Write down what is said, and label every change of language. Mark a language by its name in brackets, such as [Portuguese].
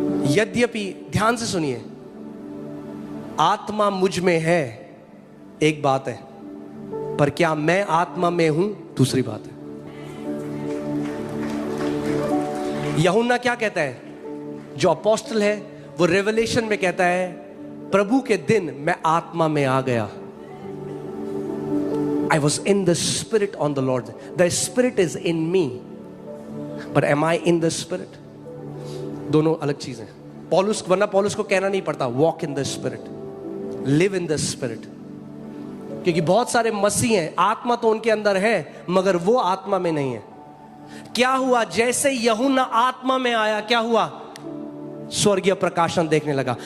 [Hindi] यद्यपि ध्यान से सुनिए, आत्मा मुझ में है एक बात है, पर क्या मैं आत्मा में हूं दूसरी बात है। यूहन्ना क्या कहता है? जो अपोस्टल है वो रेवलेशन में कहता है, प्रभु के दिन मैं आत्मा में आ गया। [English] I was in the spirit on the Lord. The spirit is in me, but am I in the spirit? [Hindi] दोनों अलग चीजें। वरना पौलुस को कहना नहीं पड़ता [English] walk in the spirit, live in the spirit, [Hindi] क्योंकि बहुत सारे मसीह हैं, आत्मा तो उनके अंदर है मगर वो आत्मा में नहीं है। क्या हुआ? जैसे यूहन्ना आत्मा में आया, क्या हुआ? स्वर्गीय प्रकाशन देखने लगा।